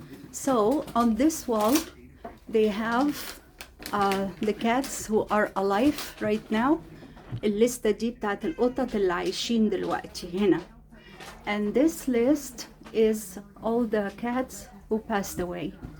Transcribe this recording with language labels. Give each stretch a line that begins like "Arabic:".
English: So on this wall, they have the cats who are alive right now.
Arabic: الليستة دي بتاعت القطط اللي عايشين دلوقتي هنا.
English: And this list is all the cats who passed away.